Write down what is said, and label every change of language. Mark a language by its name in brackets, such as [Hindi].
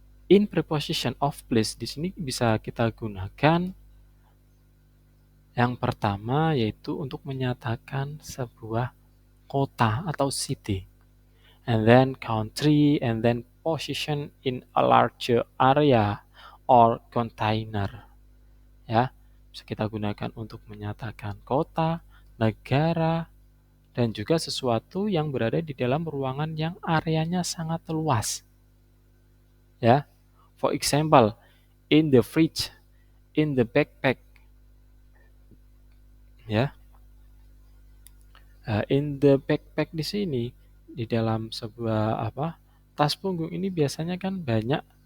[English] In preposition of place [Indonesian] di sini bisa kita gunakan yang pertama yaitu untuk menyatakan sebuah kota atau [English] city, and then country, and then position in a larger area or container. [Indonesian] Ya, bisa kita gunakan untuk menyatakan kota, negara, dan juga sesuatu yang berada di dalam ruangan yang areanya sangat luas. [English] Ya, for example, in the fridge, in the backpack. [Indonesian] Ya, [English] in the backpack [Indonesian] di sini di dalam sebuah tas punggung ini biasanya kan banyak